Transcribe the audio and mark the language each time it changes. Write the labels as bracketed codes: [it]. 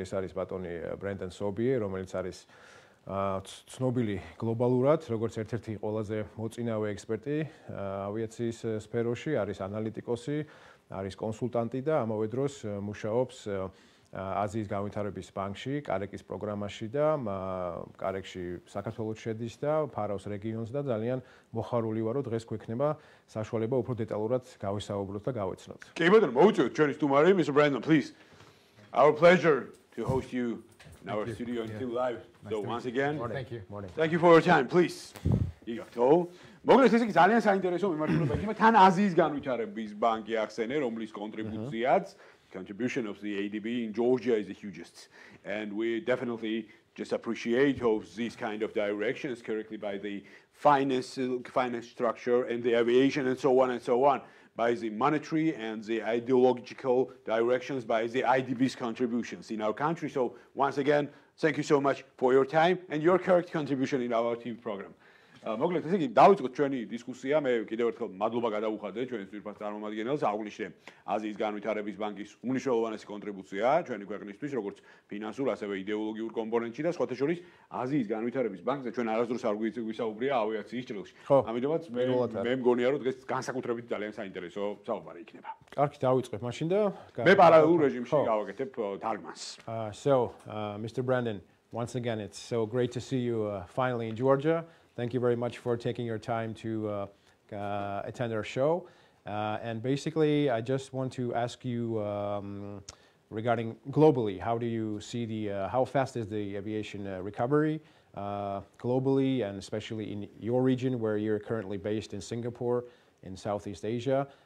[ka] ეს არის ბატონი ბრენდენ სობიე, რომელიც არის ცნობილი გლობალურად, როგორც ერთ-ერთი ყველაზე მოწინავე ექსპერტი ავიაციის სფეროში, არის ანალიტიკოსი, არის კონსულტანტი და ამავე დროს მუშაობს აზიის განვითარების ბანკში, კარეკის პროგრამაში და კარეკში საქართველოს შედის და ფარავს რეგიონს და ძალიან მოხარული ვარ, რომ დღეს გვექნება საშუალება უფრო დეტალურად გავისაუბროთ და გავეცნოთ. კი ბატონო, მოუწევთ ჩვენი სტუმარი, Mr. [en] Brandon, please. Our pleasure to host you in our studio until live. So once again, thank you for your time, please. იგავთო. [ka] მოკლედ ესე იგი ძალიან საინტერესო მიმართულება იქნება. თან აზიის განვითარების ბანკი ახსენე, რომლის კონტრიბუციაც [en] contribution of the ADB in Georgia is the hugest, and we definitely just appreciate of these kind of directions correctly by the finance structure and the aviation and so on, by the monetary and the ideological directions by the IDB's contributions in our country. So once again, thank you so much for your time and your correct contribution in our TV program. [ka] მოკლედ ესე იგი დავიწყოთ ჩვენი დისკუსია. მე კიდევ ერთხელ მადლობა გადავუხადე ჩვენს ძირფას წარმომადგენელს. აღვნიშნე აზიის განვითარების ბანკის უმნიშვნელოვანესი კონტრიბუცია ჩვენი ქვეყნისთვის, როგორც ფინანსურ, ასევე იდეოლოგიურ კომპონენტში და სხვათა შორის აზიის განვითარების ბანკზე ჩვენ არასდროს არ გვისაუბრია ავიაციის ჭრილში. ამიტომაც მე მგონია რომ დღეს განსაკუთრებით ძალიან საინტერესო საუბარი იქნება. კარგი, დავიწყებ მაშინ და მე პარალელურ რეჟიმში გავაკეთებ თარგმანს. [en] So, Mr. Brandon, once again it's so great to see you finally in Georgia. Thank you very much for taking your time to attend our show. And basically, I just want to ask you regarding globally, how do you see how fast is the aviation recovery globally, and especially in your region where you're currently based in Singapore, in Southeast Asia?